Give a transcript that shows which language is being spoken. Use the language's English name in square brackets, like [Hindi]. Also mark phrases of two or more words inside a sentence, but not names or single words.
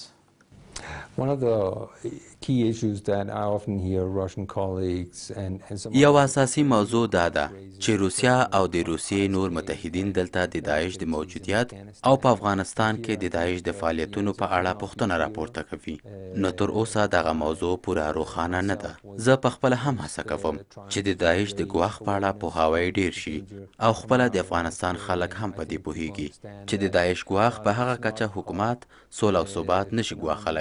[English] One of the key issues that I often hear Russian colleagues and some [Pashto] یو اساسي موضوع دا ده چې روسیا او د روسیې نور متحدین دلته د داعش د موجودیت او په افغانستان کې د داعش د فعالیتونو په اړه پوښتنه راپورته کوي. نو تر اوسه دغه موضوع پوره روښانه نه ده. زه په خپل هم هڅه کوم چې د داعش د ګواښ په اړه پوهاوی ډیر شي او خپل د افغانستان خلک هم په دې پوهیږي چې د داعش ګواښ په هغه کچه حکومت سوله او ثبات نشي ګواښلی.